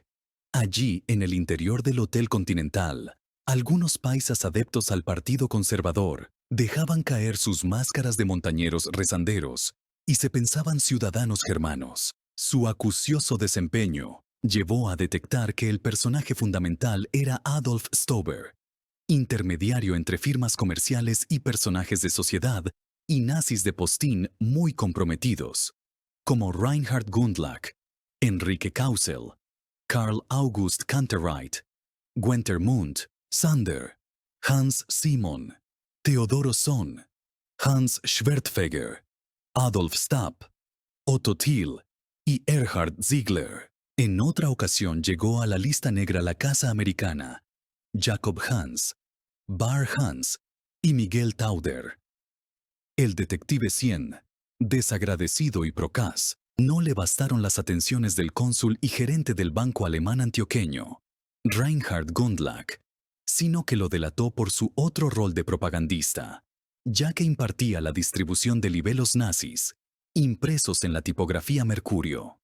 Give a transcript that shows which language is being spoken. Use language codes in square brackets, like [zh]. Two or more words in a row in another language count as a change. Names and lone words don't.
[es] Allí, en el interior del Hotel Continental, algunos paisas adeptos al Partido Conservador dejaban caer sus máscaras de montañeros rezanderos y se pensaban ciudadanos germanos. Su acucioso desempeño llevó a detectar que el personaje fundamental era Adolf Stober, intermediario entre firmas comerciales y personajes de sociedad y nazis de postín muy comprometidos, como Reinhard Gundlach, Enrique Kausel, Karl August Kantereit, Guenter Mund, Sander, Hans Simon, Theodoro Sohn, Hans Schwertfeger, Adolf Stapp, Otto Thiel y Erhard Ziegler. En otra ocasión llegó a la lista negra la Casa Americana, Jacob Hans, Bar Hans y Miguel Tauder. El detective Cien, desagradecido y procaz, no le bastaron las atenciones del cónsul y gerente del banco alemán antioqueño, Reinhard Gundlach, sino que lo delató por su otro rol de propagandista, ya que impartía la distribución de libelos nazis, impresos en la tipografía Mercurio.